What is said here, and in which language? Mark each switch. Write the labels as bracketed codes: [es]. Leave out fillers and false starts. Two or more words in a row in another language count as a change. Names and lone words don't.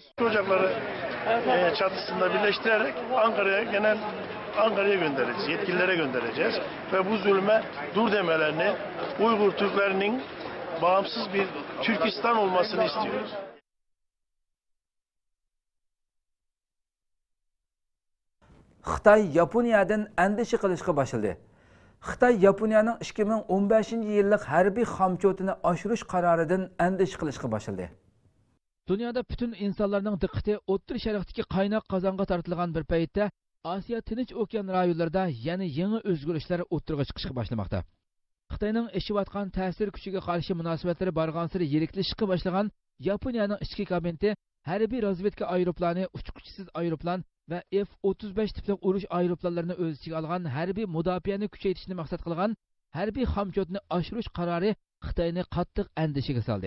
[tr] Ocakları çatısında birleştirerek Ankara'ya göndereceğiz, yetkililere göndereceğiz ve bu zulme dur demelerini, Uygur Türklerinin bağımsız bir Türkistan olmasını istiyoruz. [uz] Xitoy Yaponiyadan andishi qilishga boshladi. Xitoy Yaponiyaning 2015-yillik harbiy xomchotini oshirish qaroridan andish qilishga boshladi. Dünyada bütün insanların diqqati O'rta Sharqdagi qaynoq qozonga tortilgan bir paytda Osiyo Tinch okean rayonlarida yana yangi o'zgarishlar o'tirg'a chiqishga boshlamoqda. Xitoyning eshivatgan ta'sir kuchiga qarshi munosabatlari borgan-sari yiriklashishga boshlagan Yaponiyaning ichki kabineti harbiy razvedka aeroplani, uchquchisiz aeroplan ve F-35 tipli urush aeroplanlarini o'z ichiga olgan harbiy mudofaani kuchaytirishni maqsad qilgan harbiy xomchotni oshirish qarori Xitoyni qattiq andishiga soldi.